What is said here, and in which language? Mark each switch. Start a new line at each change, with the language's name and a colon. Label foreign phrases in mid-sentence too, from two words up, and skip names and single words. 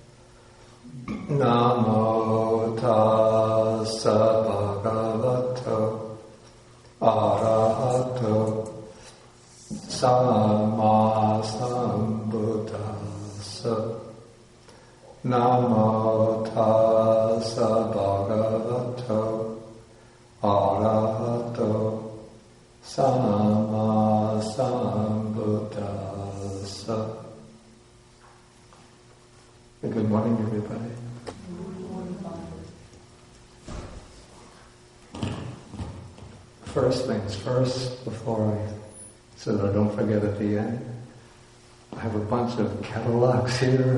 Pali: Namo tassa bhagavato arahato samma sambuddhassa. Namo tassa bhagavato arahato samma sambuddhassa.
English: Good morning, everybody. First things first, so that I don't forget at the end, I have a bunch of catalogs here.